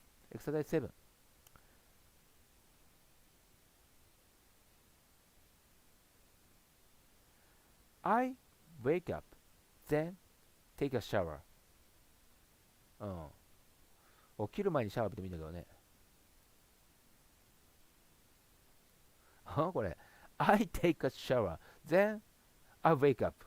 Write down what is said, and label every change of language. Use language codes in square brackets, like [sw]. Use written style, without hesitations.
[en] Exercise 7. I wake up, then take a shower. [ja] 起きる前にシャワー浴びてもいいんだけどね。これ。 [en] I take a shower, then I wake up.